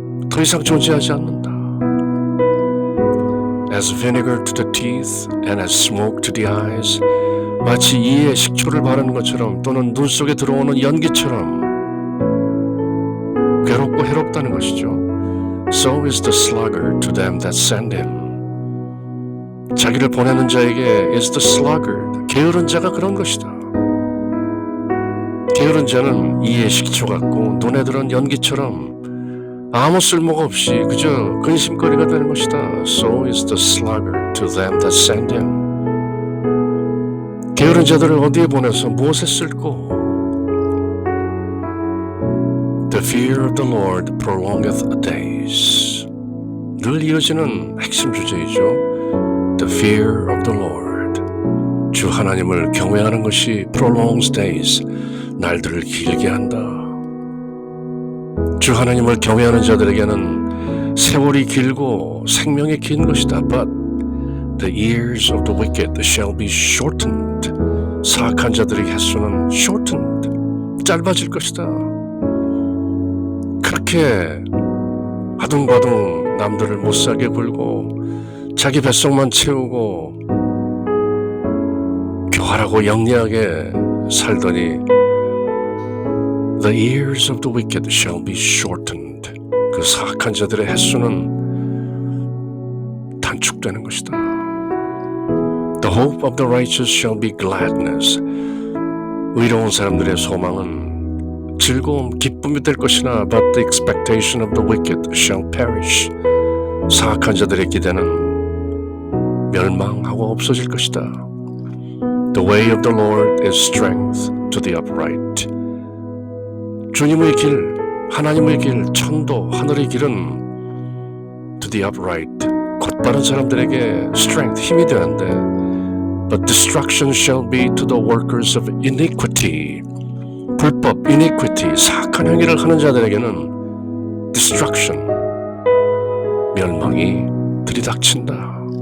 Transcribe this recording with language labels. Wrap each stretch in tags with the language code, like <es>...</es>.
<ko>더 이상 존재하지 않는다.</ko> <en>As vinegar to the teeth and as smoke to the eyes,</en> <ko>마치 이에 식초를 바르는 것처럼 또는 눈 속에 들어오는 연기처럼 괴롭고 해롭다는 것이죠.</ko> <en>So is the sluggard to them that send him.</en> <ko>자기를 보내는 자에게</ko> <en>is the sluggard,</en> <ko>게으른 자가 그런 것이다. 게으른 자는 이에 식초 같고 눈에 들어온 연기처럼 아무 쓸모가 없이 그저 근심거리가 되는 것이다.</ko> <en>So is the sluggard to them that send him.</en> <ko>게으른 자들을 어디에 보내서 무엇에 쓸고?</ko> <en>The fear of the Lord prolongeth the days.</en> <ko>늘 이어지는 핵심 주제이죠.</ko> <en>The fear of the Lord.</en> <ko>주 하나님을 경외하는 것이</ko> <en>prolongs days.</en> <ko>날들을 길게 한다. 주 하나님을 경외하는 자들에게는 세월이 길고 생명이 긴 것이다.</ko> <en>But the years of the wicked shall be shortened.</en> <ko>사악한 자들의 횟수는 shortened. 짧아질 것이다. 그렇게 아둥바둥 남들을 못살게 굴고 자기 뱃속만 채우고 교활하고 영리하게 살더니</ko> <en>The years of the wicked shall be shortened.</en> <ko>그 사악한 자들의 횟수는 단축되는 것이다.</ko> <en>The hope of the righteous shall be gladness.</en> <ko>의로운 사람들의 소망은 즐거움, 기쁨이 될 것이나</ko> <en>but the expectation of the wicked shall perish.</en> <ko>사악한 자들의 기대는 멸망하고 없어질 것이다.</ko> <en>The way of the Lord is strength to the upright.</en> <ko>주님의 길, 하나님의 길, 천도, 하늘의 길은</ko> <en>to the upright,</en> <ko>곧바른 사람들에게</ko> <en>strength,</en> <ko>힘이 되는데</ko> <en>but destruction shall be to the workers of iniquity.</en> <ko>불법, iniquity, 사악한 행위를 하는 자들에게는 destruction, 멸망이 들이닥친다.</ko>